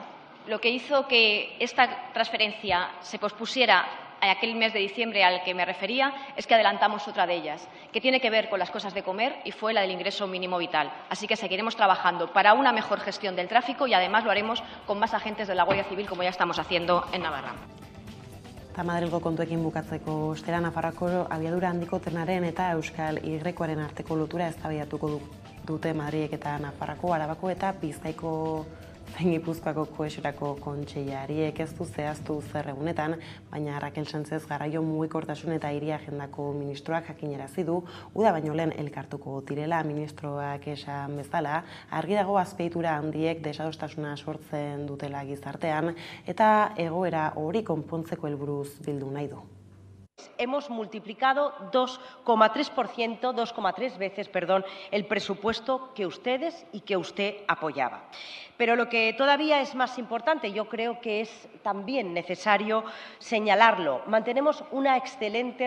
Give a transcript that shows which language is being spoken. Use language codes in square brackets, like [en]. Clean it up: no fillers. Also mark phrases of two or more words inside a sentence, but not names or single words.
[es] Lo que hizo que esta transferencia se pospusiera a aquel mes de diciembre al que me refería es que adelantamos otra de ellas, que tiene que ver con las cosas de comer y fue la del ingreso mínimo vital. Así que seguiremos trabajando para una mejor gestión del tráfico y además lo haremos con más agentes de la Guardia Civil, como ya estamos haciendo en Navarra. [eu] Madrilgo kontuekin bukatzeko ostera Nafarroako abiadura handiko trenaren eta Euskal Y-aren arteko lotura eztabaidatuko dute Madrilek eta Nafarroako, Arabako eta Bizkaiko zein Gipuzkoako kohesiorako kontseilariek ez du zehaztu zer egunetan, baina Raquel Sánchez garraio mugikortasun eta hiri agendako ministroak jakinarazi du uda baino lehen elkartuko direla. Ministroak esan bezala, argi dago azpiegitura handiek desadostasuna sortzen dutela gizartean eta egoera hori konpontzeko helburuz bildu nahi du. [es] Hemos multiplicado 2,3 veces, el presupuesto que ustedes y que usted apoyaba. Pero lo que todavía es más importante, yo creo que es también necesario señalarlo, mantenemos una excelente